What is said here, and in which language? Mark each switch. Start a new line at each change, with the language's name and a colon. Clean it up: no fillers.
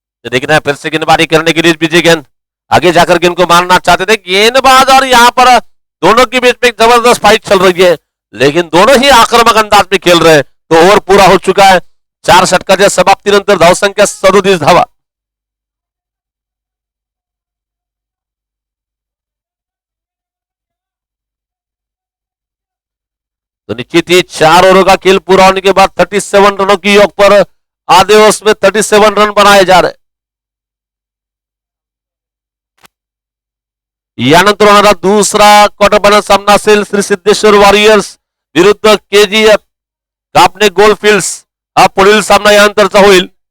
Hindi: देखना है फिर से गेंदबाजी करने के लिए विजय गेंद, आगे जाकर गेंद को मारना चाहते थे गेंदबाज, और यहां पर दोनों के बीच में एक जबरदस्त फाइट चल रही है, लेकिन दोनों ही आक्रामक अंदाज में खेल रहे हैं। तो ओवर पूरा हो चुका है,
Marathi: 4 षटकाच्या समाप्तीनंतर धाव संख्या 37 धावा।
Hindi: तो निश्चित ही 4 ओवरों का खेल पूरा होने के बाद 37 रनों की योग पर आधे ओवर में 37 रन बनाए जा रहे।
Marathi: यानंतर होणारा दूसरा क्वार्टर फायनल सामना असेल श्री सिद्धेश्वर वॉरियर्स विरुद्ध केजीएफ कापणे गोल्डफिल्ड्स, हा पुढील सामना यानंतरचा होईल।